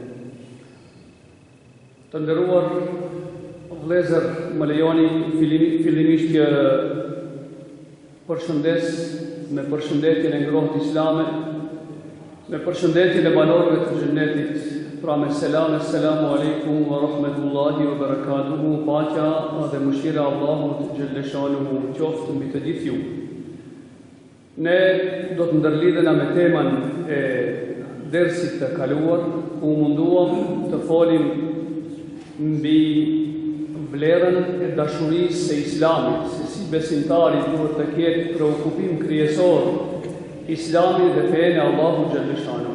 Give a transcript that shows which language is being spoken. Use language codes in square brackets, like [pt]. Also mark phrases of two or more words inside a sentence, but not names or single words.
[sq] Të nderuar vëllezër, më lejoni fillimisht që përshëndes me përshëndetjen e ngrohtë islame, me përshëndetjen e banorëve të xhennetit, pra me selam, [ar] السلام عليكم ورحمة الله وبركاته, [sq] paqja dhe mëshira Allahut [ar] جل شأنه [sq] qoftë mbi të gjithë ju. Ne do të ndërlidhena me temën e dersit të kaluar, ku munduam të folim mbi vlerën e dashurisë së Islamit, se si besimtari duhet të ketë preokupim kryesor Islami dhe fenë e Allahut [ar] جل شأنه.